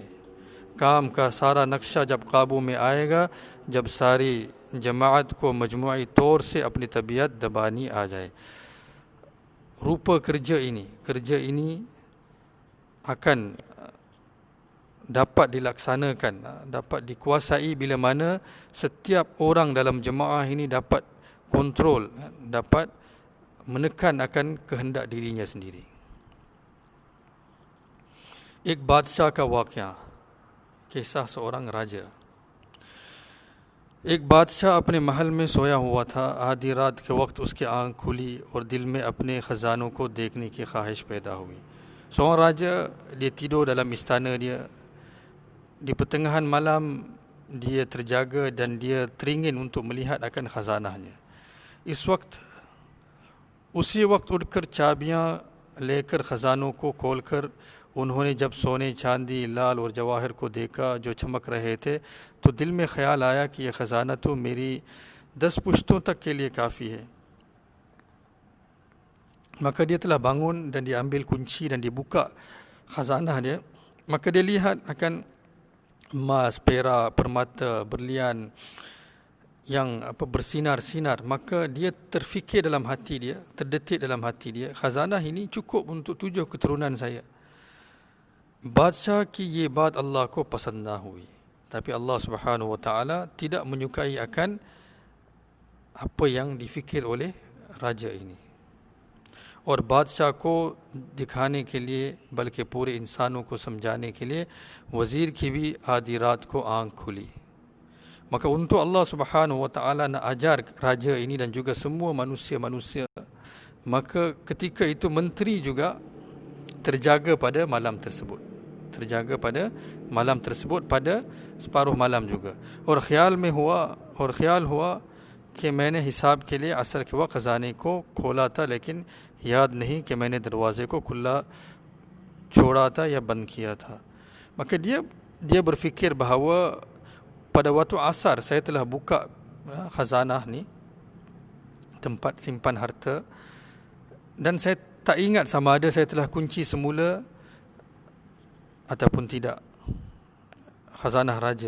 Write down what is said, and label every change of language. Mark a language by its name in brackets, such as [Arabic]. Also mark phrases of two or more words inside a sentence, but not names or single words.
[Urdu] کام کا سارا نقشہ جب قابو میں آئے گا، جب ساری جماعت کو مجموعی طور سے اپنی طبیعت دبانی آ جائے. [Malay] Rupa kerja ini akan dapat dilaksanakan, dapat dikuasai bila mana setiap orang dalam jemaah ini dapat kontrol, dapat menekan akan kehendak dirinya sendiri. [Urdu] ایک بادشاہ کا واقعہ, [Malay] kisah seorang raja. [Urdu] ایک بادشاہ اپنے محل میں سویا ہوا تھا. آدھی رات کے وقت اس کی آنکھ کھلی اور دل میں اپنے خزانوں کو دیکھنے کی خواہش پیدا ہوئی. [Malay] Seorang raja, dia tidur dalam istana dia. Di pertengahan malam dia terjaga dan dia teringin untuk melihat akan khazanahnya. [Urdu] اسی وقت اٹھ کر چابیاں لے کر خزانوں کو کھول کر انہوں نے جب سونے، چاندی، لعل اور جواہر کو دیکھا جو چمک رہے تھے، تو دل میں خیال آیا کہ یہ خزانہ تو میری 10 پشتوں تک کے لیے کافی ہے. [Malay] Maka dia telah bangun dan dia ambil kunci dan dibuka khazanah dia. Maka dia lihat akan emas, perak, permata, berlian yang bersinar-sinar. Maka dia terfikir dalam hati dia, terdetik dalam hati dia, khazanah ini cukup untuk 7 keturunan saya. [Urdu] بادشاہ کی یہ بات اللہ کو پسند نہ ہوئی. [Malay] Tapi [Arabic] الله سبحانه وتعالى [Malay] tidak menyukai akan apa yang difikir oleh raja ini. [Urdu] اور بادشاہ کو دکھانے کے لیے، بلکہ پورے انسانوں کو سمجھانے کے لیے، وزیر کی بھی آدھی رات کو آنکھ کھلی. [Malay] Maka untuk [Arabic] الله سبحانه وتعالى [Malay] nak ajar raja ini dan juga semua manusia-manusia, maka ketika itu menteri juga terjaga pada malam tersebut. pada separuh malam juga. [Urdu] اور خیال ہوا کہ میں نے حساب کے لیے عصر کے وقت خزانے کو کھولا تھا، لیکن یاد نہیں کہ میں نے دروازے کو کھلا چھوڑا تھا یا بند کیا تھا. [Malay] Maka dia berfikir bahawa pada waktu asar saya telah buka khazanah ni, tempat simpan harta, Dan saya tak ingat sama ada saya telah kunci semula ataupun tidak khazanah raja.